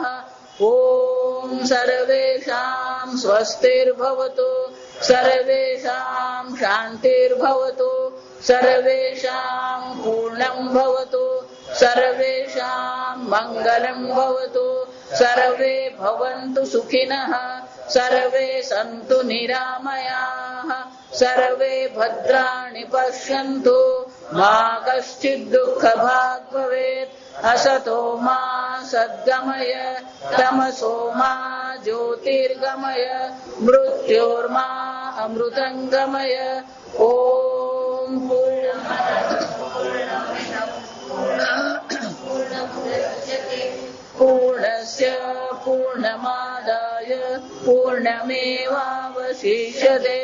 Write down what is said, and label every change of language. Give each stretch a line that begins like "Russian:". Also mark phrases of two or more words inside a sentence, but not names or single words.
Sanskrit: ओम सर्वेषां स्वस्तिर्भवतु, सर्वेषां शांतिर्भवतु, सर्वेषां पूर्णं भवतु, सर्वेषां मंगलं भवतु, सर्वे भवन्तु सुखिनः, सर्वे सन्तु निरामयाः, सर्वे भद्राणि पश्यन्तु, मा कश्चिद दुःखभाग् भवेत्. असतो मा सद्गमय तमसो मा ज्योतिर्गमय मृत्योर्मा अमृतंगमय. ओम पूर्णस्य पूर्णमादाय पूर्णमेवावशिष्यते.